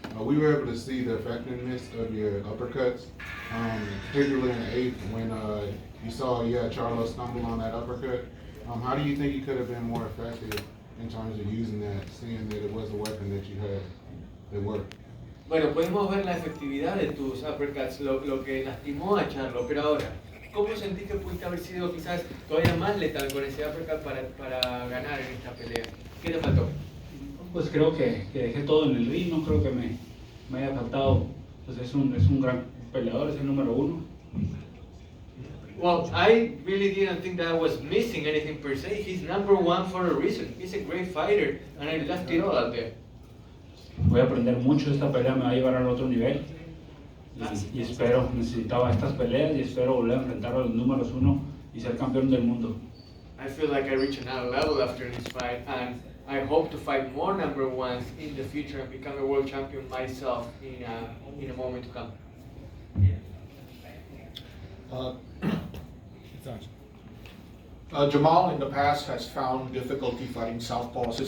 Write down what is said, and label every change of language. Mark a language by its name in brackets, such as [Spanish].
[English] We were able to see the effectiveness of your uppercuts, particularly in the 8th when you saw Charlo stumble on that uppercut. How do you think you could have been more effective in terms of using that, seeing that it was a weapon that you had that worked? [Spanish] Bueno, podemos ver la efectividad de tus uppercuts, lo que lastimó a Charlo, pero ahora, ¿cómo sentís que pudiste haber sido quizás todavía más letal con ese uppercut para ganar en esta pelea? ¿Qué te faltó? Pues creo que dejé todo en el ring, no creo que me haya faltado. Pues es un gran peleador, es el número 1. [English] Well, I really didn't think that I was missing anything per se. He's number 1 for a reason. He's a great fighter, and I left it all out there. [Spanish] Voy a aprender mucho, esta pelea me va a llevar al otro nivel. Y espero, necesitaba estas peleas y espero volver a enfrentar a los números 1 y ser campeón del mundo. [English] I feel like I reached another level after this fight, and I hope to fight more number 1s in the future and become a world champion myself in a moment to come. Jermal in the past has found difficulty fighting southpaws.